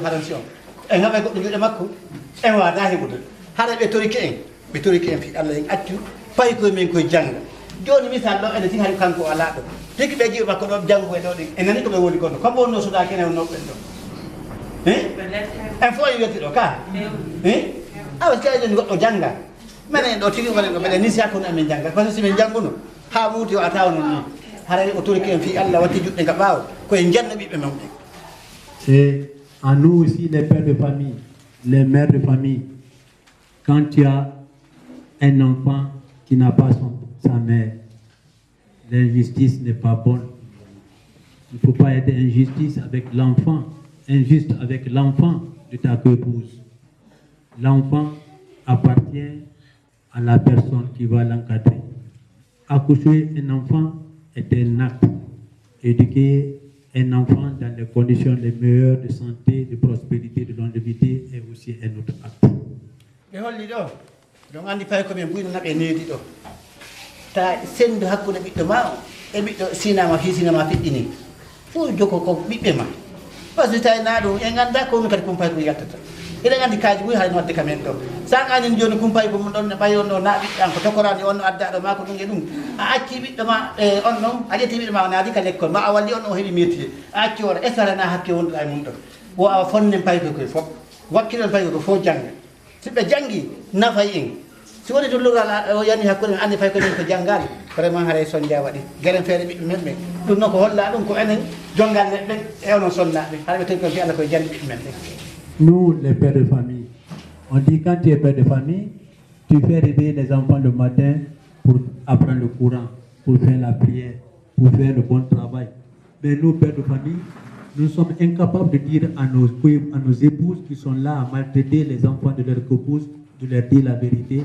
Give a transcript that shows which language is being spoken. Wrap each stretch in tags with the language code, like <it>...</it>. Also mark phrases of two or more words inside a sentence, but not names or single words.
<ff>français o en haɓe goɗɗo juuɗe makko en wada heɓude haɗa ɓe toriki en fi Allah en accu fayi koye min koye jangga joni misal ɗo ene tin hay kanko ala ɗo tigi ɓe jiiɓe makko ɗo janggo e ɗo ɗi en nani koɓe woni gonɗo kamɓe wonno suɗa kene wonnoɓen ɗo en fof en wetti ɗo ka awa sikay joni goɗɗo jangga minen ɗo tigi gonen ɗo mbeɗen ni siyakono amin jangga</ff> <fr>par ce que</fr> <ff>simin jangguno ha muuti o a tawa non ni haɗani o toriki en fi Allah watti juɗɗe nga ɓaawa koye janna ɓiɓɓe men ɓe.</ff> <fr>C'est à nous aussi les pères de famille, les mères de famille. Quand tu as un enfant qui n'a pas sa mère, l'injustice n'est pas bonne. Il ne faut pas être injuste avec l'enfant de ta épouse. L'enfant appartient à la personne qui va l'encadrer. Accoucher un enfant est un acte. Éduquer un enfant dans les conditions les meilleures de santé, de prospérité, de longévité est aussi un autre acte.</fr> <ff>Donc andi pay ko men buyno nabe needi do ta sendu hakkude biddo ma e biddo sinama fi sinama fiddini fu joko ko bibbe ma parce que tay na do en ganda ko no kadi kumpay ko yattata ila andi kaaji buy hay no de kamen do sa ngani joni kumpay ko mun don bayo no na biddo an ko tokorani on adda do ma ko dum e dum a acci biddo ma on non a jetti biddo ma na di ka lekkol ma a walli on o hebi métier a acci wala esara na hakke won ay mun do wo a fonnen pay ko fop wakkilal pay ko fo janga sibe jangi nafay en si woni to lugal yani hakkude andi fay ko ko jangal vraiment haray son jawadi garen fere bibbe membe dum noko holla dum ko enen jongal nedde e ono sonnabe harbe tan ko fi Allah ko jandi bibbe membe.</ff> <fr>Nous les pères de famille, on dit quand tu es père de famille, tu fais réveiller les enfants le matin pour apprendre le Coran, pour faire la prière, pour faire le bon travail. Mais nous pères de famille, nous sommes incapables de dire à nos épouses qui sont là à maltraiter les enfants de leur épouse, de leur dire la vérité.</fr>